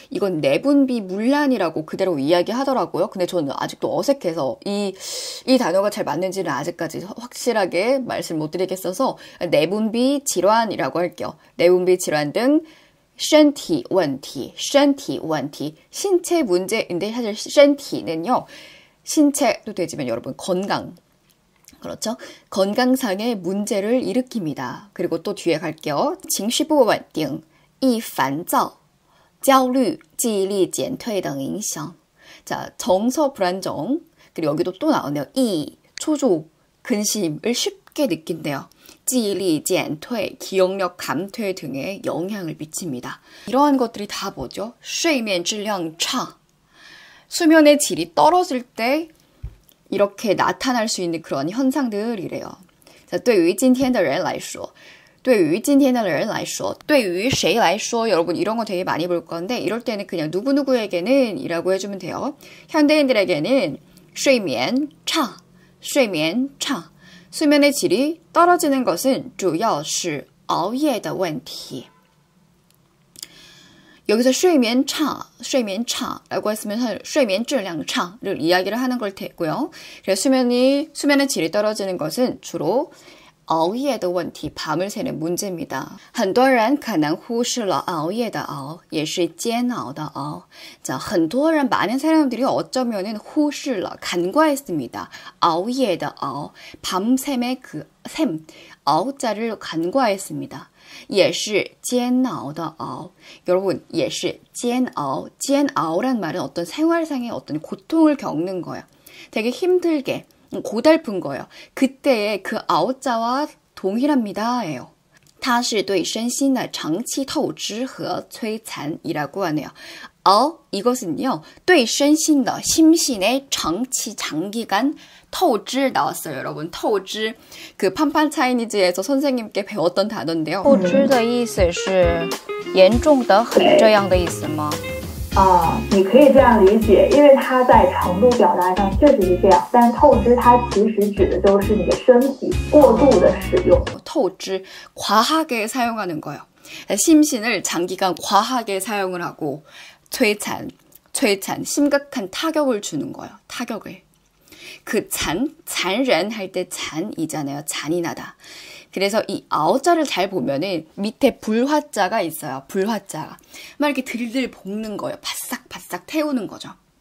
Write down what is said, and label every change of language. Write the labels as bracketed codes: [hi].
[ko] 이건 내분비 문란이라고 그대로 이야기하더라고요. 근데 저는 아직도 어색해서 이 단어가 잘 맞는지는 아직까지 확실하게 말씀 못 드리겠어서 내분비 질환이라고 할게요. 내분비 질환 등 身体问题 신체 문제인데 사실 身体는요. 신체도 되지만 여러분 건강 그렇죠? 건강상의 문제를 일으킵니다. 그리고 또 뒤에 갈게요. [zh] 情绪不稳定易烦躁焦虑记忆力减退等影响 [ko] 자, 정서 불안정 그리고 여기도 또 나오네요. 이 초조 근심을 쉽게 느낀대요. [zh] 记忆力减退 [ko] 기억력 감퇴 등에 영향을 미칩니다. 이러한 것들이 다 뭐죠? [zh] 睡眠质量差 [ko] 수면의 질이 떨어질 때 이렇게 나타날 수 있는 그런 현상들이래요. 자, [zh] 对于今天的人来说对于今天的人来说对于谁来说 [ko] 여러분 이런 거 되게 많이 볼 건데 이럴 때는 그냥 누구누구에게는 이라고 해주면 돼요. 현대인들에게는 睡眠差 수면의 질이 떨어지는 것은 [zh] 主要是熬夜的问题 [ko] 여기서 睡眠差라고 했으면 睡眠质量差를 이야기를 하는 걸 테고요. 그래서 수면의 질이 떨어지는 것은 주로 [zh] 熬夜的问题 [ko] 밤을 새는 문제입니다. [zh] 很多人可能忽视了熬夜的熬也是煎熬的熬 자, 很多人 [ko] 많은 사람들이 어쩌면은 [zh] 忽视了 [ko] 간과했습니다. [zh] 熬夜的熬 [ko] 밤샘의 그 샘, 熬자를 간과했습니다. [zh] 也是煎熬的熬 [ko] 여러분, 也是煎熬 煎熬란 말은 어떤 생활상의 어떤 고통을 겪는 거예요. 되게 힘들게 고달픈 거예요. 그때의 그 아오자와 동일합니다. 예요. [zh] 它是对身心的长期透支和摧残 [ko] 이라고 하네요. 이것은요. [zh] 对身心的 [ko] 심신의 장기간 透支 나왔어요. 여러분. 透支 그 판판 차이니즈에서 선생님께 배웠던 단어인데요. [zh] 透支的意思是严重的很这样的意思吗？你可以这样理解，因为它在程度表达上确实是这样，但透支它其实指的就是你的身体过度的使用。 [ko] 透支 과하게 사용하는 거예요. 심신을 장기간 과하게 사용을 하고摧残 심각한 타격을 주는 거예요. 타격을. 그 잔ren 할 때 잔이잖아요. 잔인하다. 그래서 이 아오자를 잘 보면은 밑에 불화자가 있어요. 불화자가. 막 이렇게 들들 볶는 거예요. 바싹바싹 태우는 거죠.